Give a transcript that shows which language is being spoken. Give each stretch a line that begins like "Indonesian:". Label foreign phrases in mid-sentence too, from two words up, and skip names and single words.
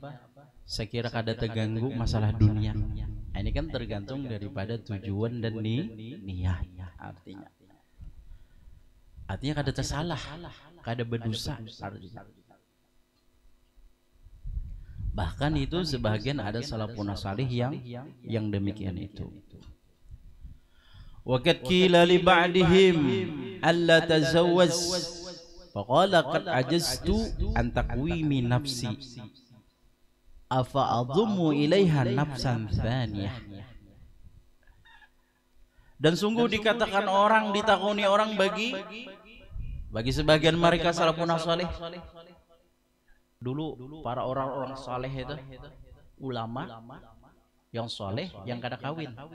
Banjar: Saya kira kada terganggu masalah dunia. Nah, ini kan tergantung daripada tujuan dan niat. Artinya kada tersalah, kada berdosa. Bahkan itu sebagian ada
Arabic: سلف صالح
Banjar: yang demikian itu.
Arabic: وقد قيل لبعضهم ألا تتزوج فقال قد عجزت عن تقويم نفسي أفأضم إليها نفسا ثانية.
Banjar: Dan sungguh dikatakan orang, ditakuni orang bagi sebagian mereka
Arabic: سلف صالح
Banjar: dulu, para orang-orang saleh itu ulama yang saleh yang kada kawin.